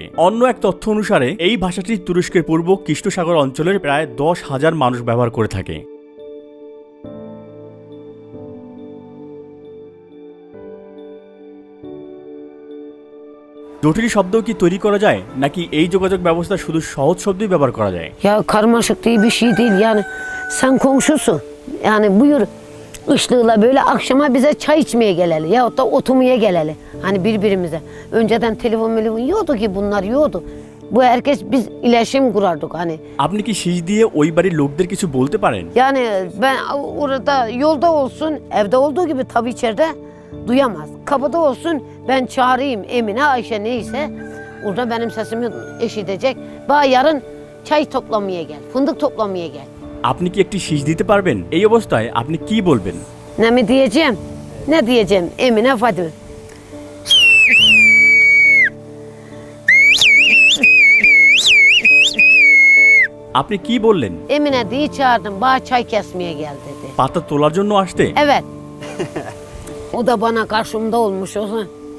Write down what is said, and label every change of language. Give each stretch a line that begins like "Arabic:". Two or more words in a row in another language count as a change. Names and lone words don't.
Bangla: অন্য এক তথ্য অনুসারে এই ভাষাটি তুরস্কের পূর্ব কৃষ্ণ সাগর অঞ্চলের প্রায় ১০,০০০ মানুষ ব্যবহার করে থাকে। জটিল শব্দ কি তৈরি kara যায়, নাকি এই যোগাযোগ ব্যবস্থা শুধু সহজ শব্দই ব্যবহার করা যায়?
Turkish: Ya karmaşık diye bir şey değil yani. Sen komşusun. Yani buyur ışığıyla böyle akşama bize çay içmeye geleli yahut da oturmaya geleli. Hani birbirimize. Önceden telefon yoktu ki, bunlar yoktu. Bu herkes biz iletişim kurardık hani.
Bangla: আপনি কি শীষ দিয়ে ওই বাড়ির লোকদের কিছু বলতে পারেন?
Turkish: Yani ben orada yolda olsun, evde olduğu gibi tabii içeride duyamaz. Kapıda olsun, ben çağırayım Emine, Ayşe neyse, orada benim sesimi eşitecek. Bana yarın çay toplamaya gel, fındık toplamaya gel.
Bangla: আপনি কি একটি শীষ দিতে পারবেন? এই অবস্থায় আপনি কি বলবেন?
Turkish: Ne mi diyeceğim? Ne diyeceğim? Emine Fatih.
Bangla: আপনি কি বললেন?
Turkish: Emine diye çağırdım, bana çay kesmeye gel dedi.
Bangla: পাতা তোলার জন্য আসতে?
Turkish: Evet. O da bana karşımda olmuş o zaman.